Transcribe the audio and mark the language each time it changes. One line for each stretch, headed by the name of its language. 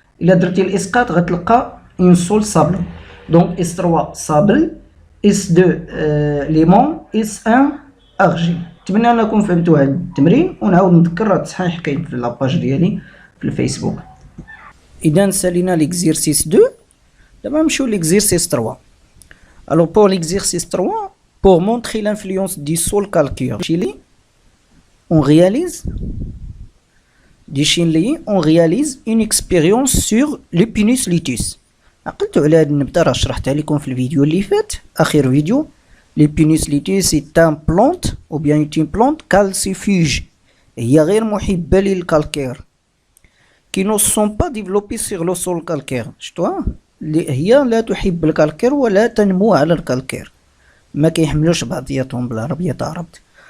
Arabic: الا درتي الاسقاط غتلقى ان سول صابل. دونك اس 3 صابل، اس 2 ليمون، اس 1 ارجيل. نتمنى انكم فهمتوا هذا التمرين، ونعاود نذكر راه التصحيح كاين في لاباج ديالي في الفيسبوك. اذا سالينا ليكزيرسيس 2، دابا نمشيو ليكزيرسيس 3.
French: Alors pour l'exercice 3, pour montrer l'influence du sol calcaire, on réalise une expérience sur l'Epinus litus.
Arabic: عقلتوا على هاد النبته راه شرحتها لكم في الفيديو اللي فات، اخر فيديو.
French: l'Epinus litus c'est un plante ou bien une plante calcifuge،
Arabic: هي غير محبه للكالكير،
French: qui ne sont pas développées sur le sol calcaire.
Arabic: شفتوها؟ هي لا تحب الكالكير ولا تنمو على الكالكير، ما كيحملوش بعضياتهم بالعربيه تعربت.